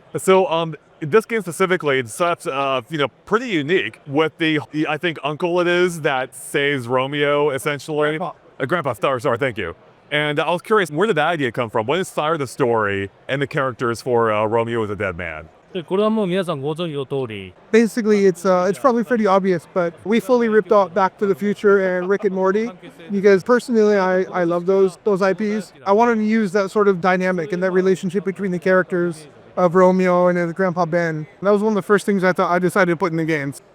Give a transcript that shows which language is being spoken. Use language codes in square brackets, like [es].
[en] So this game specifically, it's such pretty unique with the I think uncle it is that saves Romeo essentially. Grandpa. Sorry, thank you. And I was curious, where did that idea come from? What inspired the story and the characters for Romeo is a Dead Man? [ja] でこれはもう皆さんご存知の通り。 [en] Basically, it's probably pretty obvious, but we fully ripped off Back to the Future and Rick and Morty because personally, I love those IPs. I wanted to use that sort of dynamic and that relationship between the characters of Romeo and Grandpa Ben. That was one of the first things I decided to put in the games.